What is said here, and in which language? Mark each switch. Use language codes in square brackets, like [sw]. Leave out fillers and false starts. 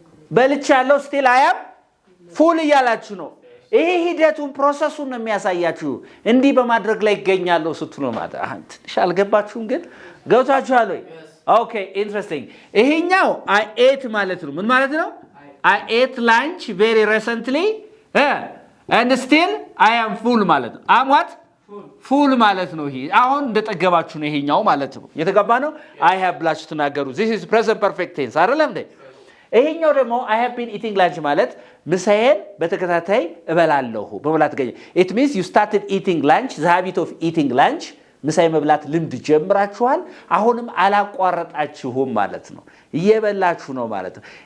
[am] በልቻለሁ still I am full እያላችሁ ነው። ይሄ ሂደቱን ፕሮሰሱን ነው የሚያሳያችሁ። እንዲህ በማድረግ ላይ ይገኛለሁ ስትሉ ማለት ትንሽ አልገባችሁም ግን ገብታችኋል ወይ? ኦኬ ኢንትረስቲንግ። ይሄኛው I ate ማለት ነው። ምን ማለት ነው? [en] I ate lunch very recently and still I am full ማለት ነው። I'm what? [am] full ማለት ነው። ይሄ አሁን እንደጠገባችሁ ነው ይሄኛው ማለት ነው። የተገባ ነው። I have ብላችሁ ተናገሩ። this is present perfect tense አይደለም እንዴ? ይሄኛው ደግሞ I have been eating lunch ማለት ምሳዬን በተከታታይ እበላለሁ በመብላት ገኘ it means you started eating lunch the habit of eating lunch ምሳዬ መብላት ልምድ ጀምራችኋል አሁንም አላቋረጣችሁም ማለት ነው እየበላችሁ ነው ማለት ነው